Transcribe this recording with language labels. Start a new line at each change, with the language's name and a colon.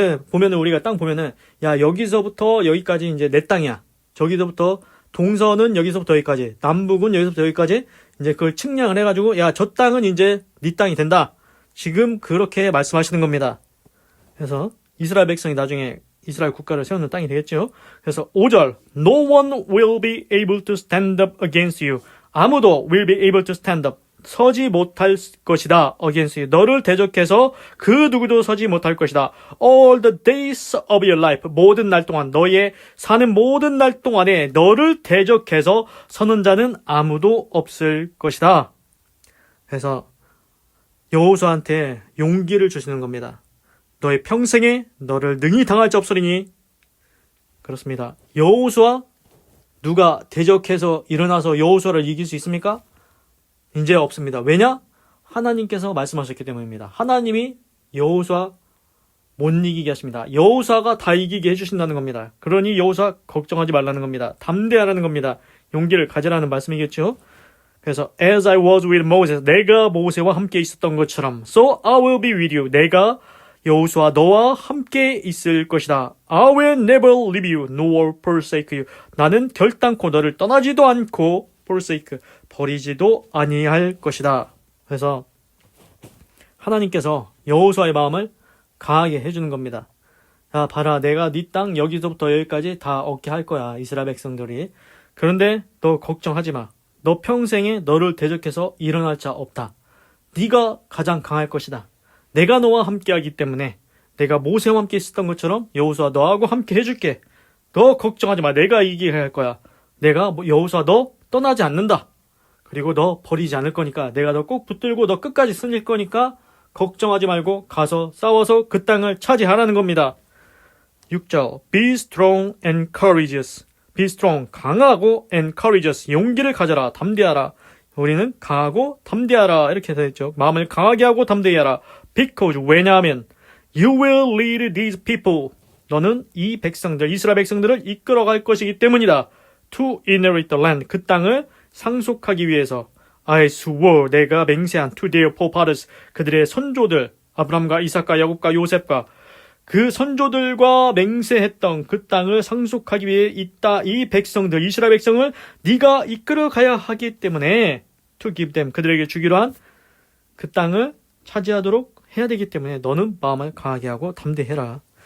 Korean: 보면은 우리가 땅 보면은 야 여기서부터 여기까지 이제 내 땅이야. 저기서부터 동서는 여기서부터 여기까지, 남북은 여기서부터 여기까지 이제 그걸 측량을 해가지고 야 저 땅은 이제 네 땅이 된다. 지금 그렇게 말씀하시는 겁니다. 그래서 이스라엘 백성이 나중에 이스라엘 국가를 세우는 땅이 되겠죠. 그래서 5절
English: No one will be able to stand up against you.
Korean: 아무도
English: will be able to stand up.
Korean: 서지 못할 것이다.
English: against you.
Korean: 너를 대적해서 그 누구도 서지 못할 것이다.
English: All the days of your life.
Korean: 모든 날 동안, 너의 사는 모든 날 동안에 너를 대적해서 서는 자는 아무도 없을 것이다. 그래서 여호수아한테 용기를 주시는 겁니다. 너의 평생에 너를 능히 당할 자 없으리니. 그렇습니다. 여호수아 누가 대적해서 일어나서 여호수아를 이길 수 있습니까? 이제 없습니다. 왜냐? 하나님께서 말씀하셨기 때문입니다. 하나님이 여호수아 못 이기게 하십니다. 여호수아가 다 이기게 해주신다는 겁니다. 그러니 여호수아 걱정하지 말라는 겁니다. 담대하라는 겁니다. 용기를 가지라는 말씀이겠죠. 그래서
English: As I was with Moses,
Korean: 내가 모세와 함께 있었던 것처럼
English: So I will be with you.
Korean: 내가 여호수아 너와 함께 있을 것이다.
English: I will never leave you nor forsake you.
Korean: 나는 결단코 너를 떠나지도 않고 forsake, 버리지도 아니할 것이다. 그래서 하나님께서 여호수아의 마음을 강하게 해주는 겁니다. 야 봐라, 내가 네 땅 여기서부터 여기까지 다 얻게 할 거야, 이스라엘 백성들이. 그런데 너 걱정하지 마. 너 평생에 너를 대적해서 일어날 자 없다. 네가 가장 강할 것이다. 내가 너와 함께하기 때문에 내가 모세와 함께 있었던 것처럼 여호수아 너하고 함께 해줄게. 너 걱정하지 마. 내가 이기게 할 거야. 내가 여호수아 너 떠나지 않는다. 그리고 너 버리지 않을 거니까 내가 너 꼭 붙들고 너 끝까지 승릴 거니까 걱정하지 말고 가서 싸워서 그 땅을 차지하라는 겁니다.
English: 6절 Be strong and courageous. Be strong,
Korean: 강하고
English: and courageous,
Korean: 용기를 가져라, 담대하라. 우리는 강하고 담대하라 이렇게 되어 있죠. 마음을 강하게 하고 담대히 하라.
English: Because,
Korean: 왜냐하면
English: You will lead these people.
Korean: 너는 이 백성들, 이스라엘 백성들을 이끌어갈 것이기 때문이다.
English: To inherit the land.
Korean: 그 땅을 상속하기 위해서.
English: I swore,
Korean: 내가 맹세한
English: to their forefathers.
Korean: 그들의 선조들, 아브람과 이삭과 야곱과 요셉과 그 선조들과 맹세했던 그 땅을 상속하기 위해 있다. 이 백성들, 이스라엘 백성을 네가 이끌어가야 하기 때문에
English: to give them,
Korean: 그들에게 주기로 한 그 땅을 차지하도록 해야 되기 때문에 너는 마음을 강하게 하고 담대해라.